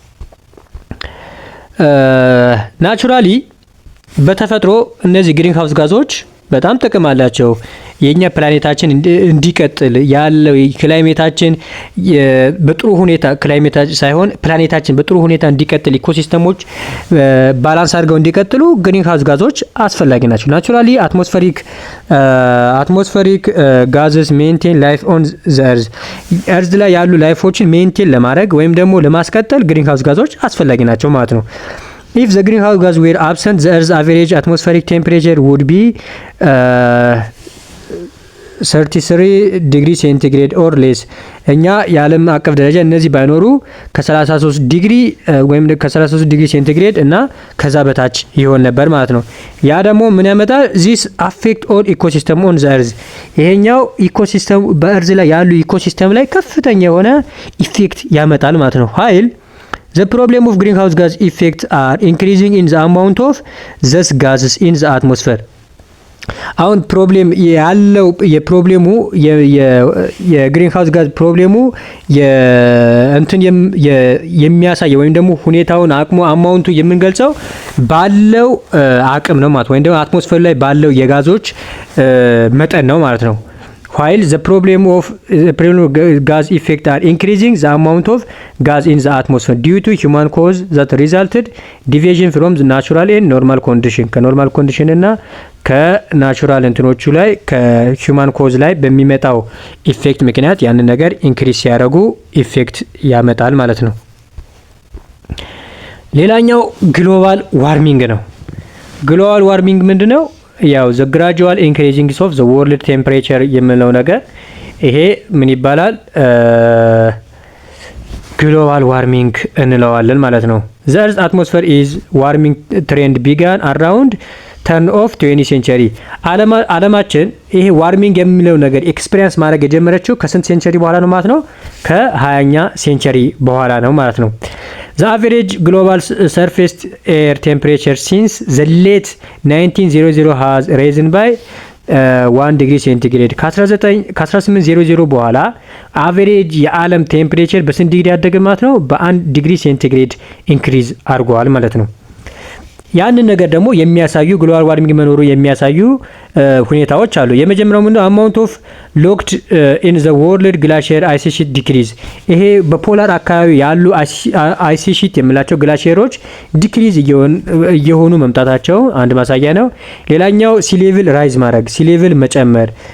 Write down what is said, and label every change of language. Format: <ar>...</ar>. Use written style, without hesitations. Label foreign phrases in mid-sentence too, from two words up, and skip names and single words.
<am>ናቹራሊ በተፈጥሮ እነዚህ</am> <en>green house</en> <am>ጋዞች በጣም ጥቅም አላቸው። የኛ ፕላኔታችን እንዲቀጥል ያለው ክላይሜታችን በጥሩ ሁኔታ ክላይሜታችን ሳይሆን ፕላኔታችን በጥሩ ሁኔታ እንዲቀጥል ኢኮሲስተሞች ባላንስ አድርገው እንዲቀጥሉ</am> <en>green house</en> <am>ጋዞች አስፈላጊ ናቸው። ናቹራሊ</am> <en>atmospheric gases maintain life on the earth</en> <am>እርዝ ላይ ያሉ ላይፎችን ሜንቴን ለማድረግ ወይም ደግሞ ለማስቀጠል</am> <en>green house</en> <am>ጋዞች አስፈላጊ ናቸው ማለት ነው።</am> <en>If the greenhouse gas were absent, the Earth's average atmospheric temperature would be 33 degree centigrade or less።</en> <am>እኛ የዓለም አቀፍ ደረጃ እነዚህ ባይኖሩ ከ33 ዲግሪ ወይም ከ33</am> <en>degree centigrade</en> <am>እና ከዛ በታች ይሆን ነበር ማለት ነው። ያ ደግሞ ምን ያመጣል?</am> <en>this affect all ecosystem on the earth።</en> <am>ይሄኛው ኢኮሲስተም በእርዝ ላይ ያሉ ኢኮሲስተም ላይ ከፍተኛ የሆነ ኢፌክት ያመጣል ማለት ነው። ኃይል</am> <en>The problem of greenhouse gas effects are increasing in the amount of these gases in the atmosphere።</en> <am>አሁን ፕሮብሌም ያለው የፕሮብሌሙ የግሪንሃውስ ጋዝ ፕሮብሌሙ የሚያሳየው ወይም ደግሞ ሁኔታውን አማውንቱ የምንገልጸው ባለው አቅም ነው ማለት ወይም ደግሞ አትሞስፌር ላይ ባለው የጋዞች መጠን ነው ማለት ነው።</am> <en>While the problem of gas effect are increasing the amount of gas in the atmosphere due to human cause that resulted deviation from the natural and normal condition</en> <am>ከኖርማል ኮንዲሽን እና ከናቹራል እንትኖቹ ላይ ከሂውማን ኮዝ ላይ በሚመጣው ኢፌክት ምክንያት ያንን ነገር ኢንክሪዝ ሲያደርጉ ኢፌክት ያመጣል ማለት ነው። ሌላኛው</am> <en>global warming</en> <am>ነው።</am> <en>global warming</en> <am>ምንድነው? ያው</am> <en>the gradual increasing of the world temperature</en> <am>የምንለው ነገር ይሄ ምን ይባላል?</am> <en>global warming</en> <am>እንለዋለን ማለት ነው።</am> <en>the earth atmosphere is warming trend began around turn of 20th century።</en> <am>ዓለማችን ይሄ ዋርሚንግ የሚለው ነገር ኤክስፒሪየንስ ማድረግ የጀመረችው ከስንት ሴንቸሪ በኋላ ነው ማለት ነው? ከ20ኛ ሴንቸሪ በኋላ ነው ማለት ነው።</am> <en>The average global surface air temperature since the late 1900 has risen by 1 degree centigrade</en> <am>ከ1800 በኋላ አቨሬጅ የዓለም ቴምፕሬቸር በስንት ዲግሪ ያደገ ማለት ነው? በ1 ዲግሪ ሴንቲግሬድ ኢንክሪዝ አድርጓል ማለት ነው። ያንን ነገር ደግሞ የሚያሳዩ</am> <en>global warming</en> <am>መኖሩ የሚያሳዩ ሁኔታዎች አሉ። የመጀመሪያው ምንድነው?</am> <en>amount of locked in the world glacier ice sheet decrease።</en> <am>ይሄ በፖላር አካባቢ ያሉ</am> <en>ice sheet</en> <am>የምላቸው ግላሺየሮች ዲክሪዝ እየሆኑ መምጣታቸው አንድ ማሳያ ነው። ሌላኛው</am> <en>sea level rise</en> <am>ማድረግ፣ ሲሌቭል መጨመር</am>